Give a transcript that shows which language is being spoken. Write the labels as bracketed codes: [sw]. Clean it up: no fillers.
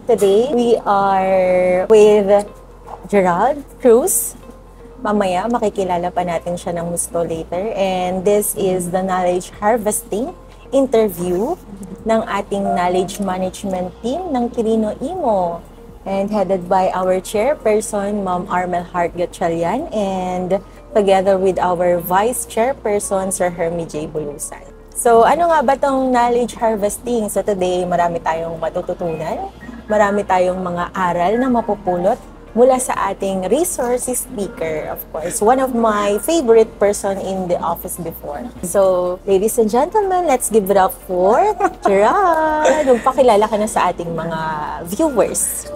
[en] Today we are with Gerald Cruz. [tl] Mamaya makikilala pa natin siya ng gusto [en] later. And this is the knowledge harvesting interview ng ating knowledge management team ng Quirino Imo. And headed by our chairperson, Ma'am Armel Hart Gatchalian, and together with our vice chairperson, Sir Hermie J. [tl] Bulusan. So, ano nga ba tong knowledge harvesting? [en] So, today, [tl] marami tayong matututunan. Marami tayong mga aral na mapupulot mula sa ating [en] resources speaker, of course. One of my favorite person in the office before. So, ladies and gentlemen, let's give it up for Gerald. [tl] Magpakilala ka na sa ating mga viewers.